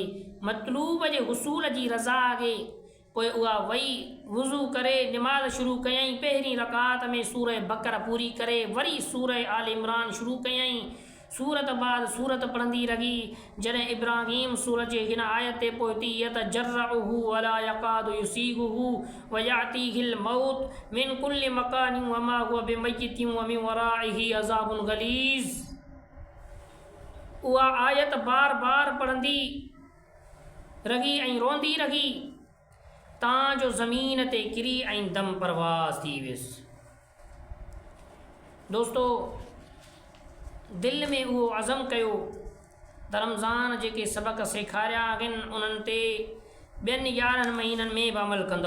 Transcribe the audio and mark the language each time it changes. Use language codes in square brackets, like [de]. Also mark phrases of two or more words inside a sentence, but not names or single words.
[sd] मतलूब जे हुसूल जी रज़ा आहे। पोइ उहा वई वुज़ू करे निमाज़ शुरू कयईं। पहिरीं रकात में सूरह बक़रा पूरी करे वरी सूरह आल इमरान शुरू कयईं। सूरत बाद सूरत पढ़ंदी रही। जॾहिं इब्राहीम सूरत जे हिन आयत ते पहुती, [ar] يتجرعه ولا يكاد يسيغه ويأتيه الموت من كل مكان وما هو بميت ومن ورائه عذاب غليظ. [sd] उहा आयत बार बार पढ़ंदी रही ऐं रोंदी रही तां जो ज़मीन ते किरी ऐं दम परवाज़ थी वियुसि। दोस्तो, दिलि में उहो अज़म कयो त रमज़ान जेके सबक़ सेखारिया आहिनि उन्हनि ते ॿियनि 11 महीननि में बि अमल कंदो।